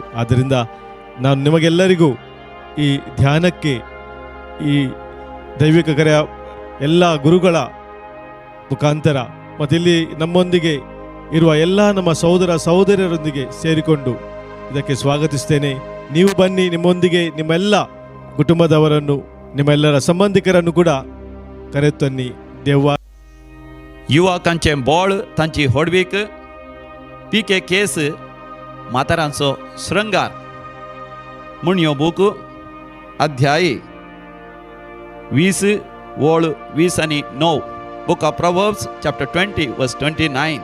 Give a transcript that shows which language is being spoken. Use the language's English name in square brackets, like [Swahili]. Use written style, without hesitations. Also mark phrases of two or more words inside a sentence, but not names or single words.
[Kannada] ಆದ್ದರಿಂದ ನಾನು ನಿಮಗೆಲ್ಲರಿಗೂ ಈ ಧ್ಯಾನಕ್ಕೆ ಈ ದೈವಿಕ ಕರೆಯ ಎಲ್ಲ ಗುರುಗಳ ಮುಖಾಂತರ ಮತ್ತು ಇಲ್ಲಿ ನಮ್ಮೊಂದಿಗೆ ಇರುವ ಎಲ್ಲ ನಮ್ಮ ಸಹೋದರ ಸಹೋದರಿಯರೊಂದಿಗೆ ಸೇರಿಕೊಂಡು ಇದಕ್ಕೆ ಸ್ವಾಗತಿಸ್ತೇನೆ. ನೀವು ಬನ್ನಿ, ನಿಮ್ಮೊಂದಿಗೆ ನಿಮ್ಮೆಲ್ಲ ಕುಟುಂಬದವರನ್ನು ನಿಮ್ಮೆಲ್ಲರ ಸಂಬಂಧಿಕರನ್ನು ಕೂಡ ಕರೆತನ್ನಿ. [Konkani] देवा युवकांचे बोळ तांची होडवीक पिके केस म्हातारांचो श्रृंगार म्हूण ह्यो बूक अध्याय 20 वोळ 20 आनी 9 [English] Book of Proverbs chapter 20 verse 29.